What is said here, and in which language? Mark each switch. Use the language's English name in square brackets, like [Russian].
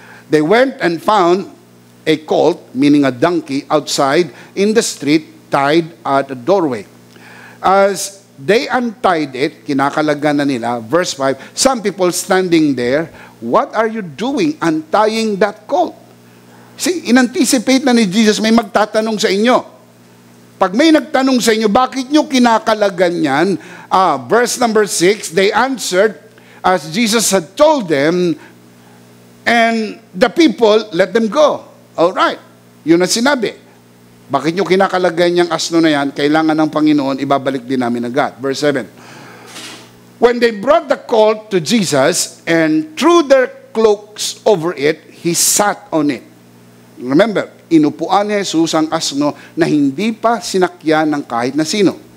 [English] They went and found a colt, meaning a donkey, outside in the street, tied at a doorway. As they untied it, [Filipino] kinakalagan na nila, [English] verse 5, some people standing there, what are you doing untying that colt? [Filipino] See, in-anticipate na ni Jesus, may magtatanong sa inyo. Pag may nagtanong sa inyo, bakit nyo kinakalagan yan? [English] Verse number 6, they answered, as Jesus had told them, and the people let them go. All right, [Filipino] yun ang sinabi. Bakit nyo kinakalagan yung asno na yan? Kailangan ng Panginoon, ibabalik din namin agad. [English] Verse 7, when they brought the colt to Jesus and threw their cloaks over it, he sat on it. [Filipino] Remember, inupuan ni Jesus ang asno na hindi pa sinakyan ng kahit na sino.